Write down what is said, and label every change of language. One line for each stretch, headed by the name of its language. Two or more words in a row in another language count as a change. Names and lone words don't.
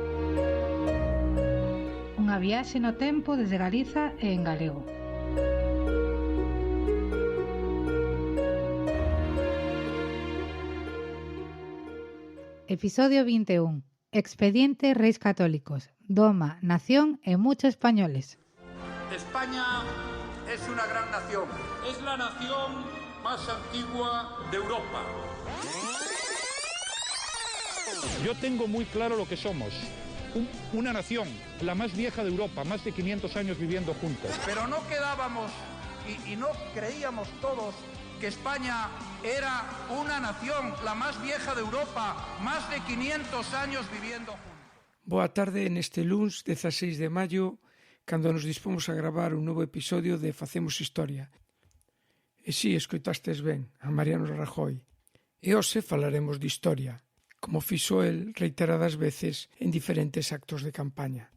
Galician: Unha viaxe no tempo desde Galiza e en galego. Episodio 21. Expediente Reis Católicos. Doma,
Spanish: nación e muchos españoles. España es una gran nación. Es la nación más antigua de Europa. Yo tengo muy claro lo que somos. Una nación, la más vieja de Europa, más de 500 años viviendo juntos. Pero no quedábamos y no creíamos todos que España era una nación, la más vieja de Europa, más de 500 años viviendo juntos.
Galician: Boa tarde neste luns 16 de maio, cando nos dispomos a gravar un novo episodio de Facemos Historia. E si, escoitastes ben, a Mariano Rajoy. E hoxe falaremos de historia, como fixo el reiteradas veces en diferentes actos de campaña.